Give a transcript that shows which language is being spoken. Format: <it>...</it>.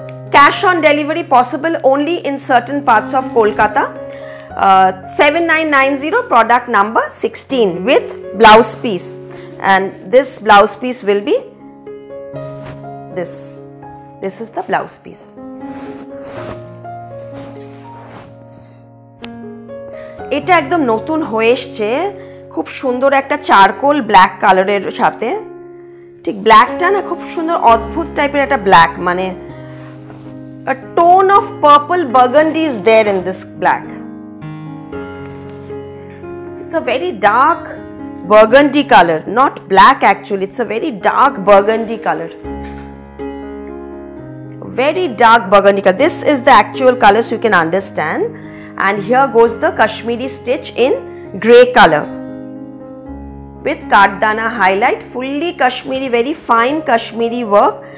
<en>Cash on delivery possible only in certain parts of Kolkata. 7990 product number 16 with blouse piece, and this blouse piece will be this is the blouse piece.</en> <bn>এটা একদম নতুন হয়ে এসছে, খুব সুন্দর একটা charcoal black কালারের সাথে, ঠিক ব্ল্যাকটা না খুব সুন্দর অদ্ভুত টাইপের একটা ব্ল্যাক, মানে</bn> <en>a tone of purple burgundy is there in this black. It's a very dark burgundy color, not black actually, it's a very dark burgundy color, very dark burgundy color. This is the actual color so you can understand. And here goes the Kashmiri stitch in grey color with Kardana highlight, fully Kashmiri, very fine Kashmiri work.</en>